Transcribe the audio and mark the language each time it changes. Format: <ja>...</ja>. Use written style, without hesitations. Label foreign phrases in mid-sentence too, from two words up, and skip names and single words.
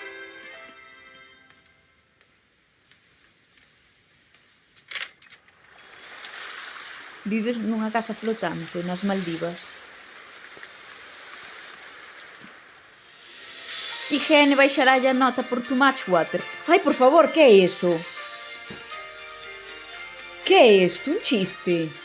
<gl>Vives nunha casa flotante nas Maldivas. IGN baixaralle a nota por</gl> <en>too much water.</en> <gl>Ai, por favor, que é iso? Que é isto? Un chiste?</gl>